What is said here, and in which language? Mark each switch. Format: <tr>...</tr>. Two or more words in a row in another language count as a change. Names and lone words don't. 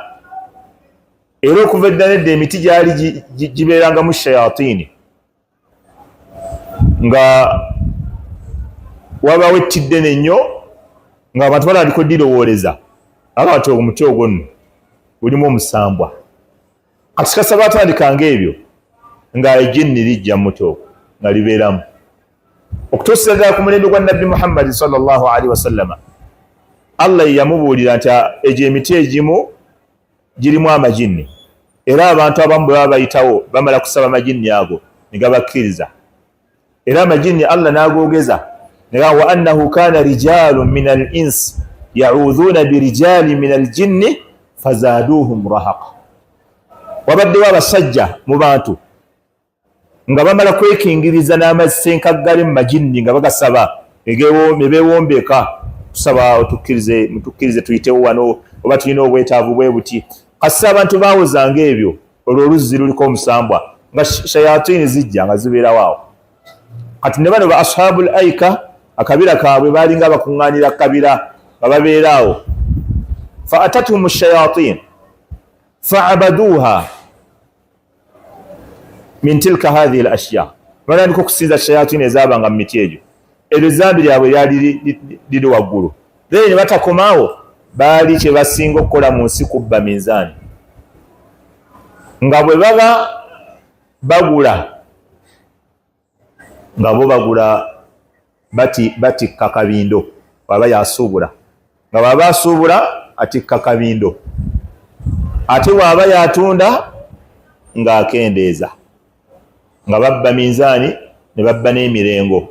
<lg>Era okuva eddala edda emiti gyali gibeerangamu shayatini nga wabawo ettidde nnyo nga abantu batandika oddirowooleza abantu omuti ogwo nno gulimu omusambwa. Kati kasa batandikanga ebyo nga ejjinni lijja mu muti ogwo nga libeeramu okutuusira ddala ku mulembe gwa Nabbi Muhammad</lg> <ar>صلى الله عليه وسلم.</ar> <lg>Allah yamubuulira nti egyo emiti egimu girimu amajinni, era abantu abamu bwe baba bayitawo bamala kusaba amajinni ago ne gabakkiriza. Era amajinni Allah n'agoogeza</lg> <ar>وأنه كان رجال من الإنس يعوذون برجال من الجن فزادوهم رهقا.</ar> <lg>Wabaddewo abasajja mu bantu nga bamala kwekingiriza n'amasenkaggale mu majinni nga bagasaba ne beewombeka tusaba mutukkirize tuyitewo wano oba tulina obwetaavu bwe buti. Kasa abantu baawozanga ebyo olwo oluzzi luliko omusambwa nga shayatini zijja nga zibeerawo awo. Kati ne bano ba</lg> <ar>أصحاب الأيكة</ar> <lg>akabira kaabwe baalinga bakuŋŋaanira kabira nga babeera awo.</lg> <ar>فأتتهم الشياطين فعبدوها من تلك هذه الأشياء.</ar> <lg>Balandika okusinza shayatini ezaabanga mu miti egyo. Eryo zambi lyabwe lyali liri waggulu. Ne batakomaawo baali kye basinga okukola mu nsi kubba minzaani. Nga bwe baba bagula nga bo bagula batikka kabindo baba yasuubula, nga baba asuubula atikka kabindo, ate bwaba yatunda ng'akendeeza, nga babba minzaani ne babba n'emirengo.</lg>